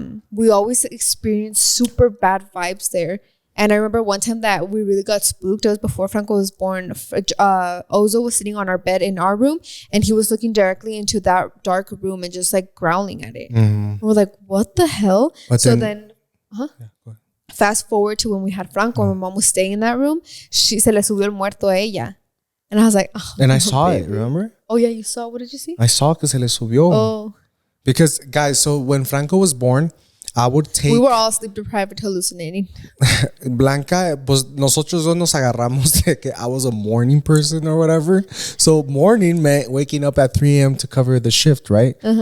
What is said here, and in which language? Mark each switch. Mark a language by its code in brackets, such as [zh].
[en] We always experienced super bad vibes there. And I remember one time that we really got spooked. It was before Franco was born. Ozo was sitting on our bed in our room and he was looking directly into that dark room and just like growling at it. And we're like, what the hell? But fast forward to when we had Franco, my mom was staying in that room. [es] Se le subió el muerto a ella. [en] And I was like, oh, and I saw it, remember? Oh yeah, you saw? What did you see? I saw [es] que se le subió. [en] Oh. Because guys, so when Franco was born, we were all sleep deprived, hallucinating. [es] Blanca, pues nosotros dos nos agarramos de que [en] I was a morning person or whatever. So morning meant waking up at 3 a.m. to cover the shift, right?